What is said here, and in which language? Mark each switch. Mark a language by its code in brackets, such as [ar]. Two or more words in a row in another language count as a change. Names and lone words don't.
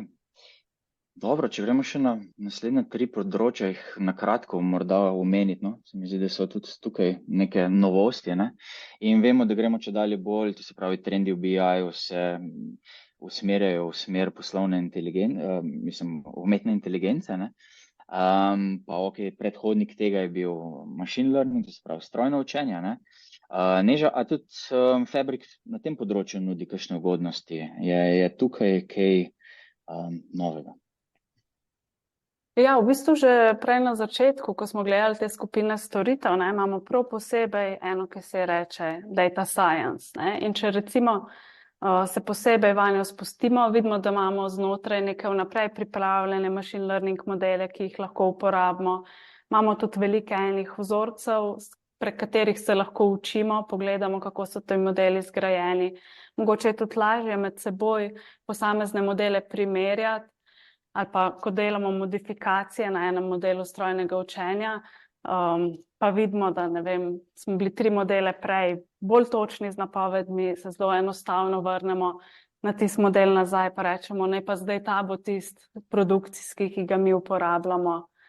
[sl] Dobro, če gremo še na naslednja 3 področja, jih na kratko morda omeniti, no? Se mi zdi, da so tudi tukaj neke novosti, ne? In vemo, da gremo čedalje bolj, to se pravi trendi v BI-ju se usmerjajo v smer poslovne umetne inteligence, ne? Pa predhodnik tega je bil [en] machine learning, [sl] to se pravi strojno učenje, ne? Neža, a tudi Fabric na tem področju nudi kakšne ugodnosti? Je tukaj kaj novega? Ja, v bistvu že prej na začetku, ko smo gledali te skupine storitev, ne, imamo prav posebej eno, ki se reče [en] data science. [sl] Ne, in če recimo se posebej vanjo spustimo, vidimo, da imamo znotraj neke vnaprej pripravljene [en] machine learning [sl] modele, ki jih lahko uporabimo. Imamo tudi veliko enih vzorcev, prek katerih se lahko učimo, pogledamo, kako so ti modeli zgrajeni. Mogoče je tudi lažje med seboj posamezne modele primerjati, ali pa ko delamo modifikacije na enem modelu strojnega učenja, pa vidimo, da ne vem, smo bili 3 modele prej bolj točni z napovedmi, se zelo enostavno vrnemo na tisti model nazaj, pa rečemo, ne pa zdaj ta bo tisti produkcijski, ki ga mi uporabljamo.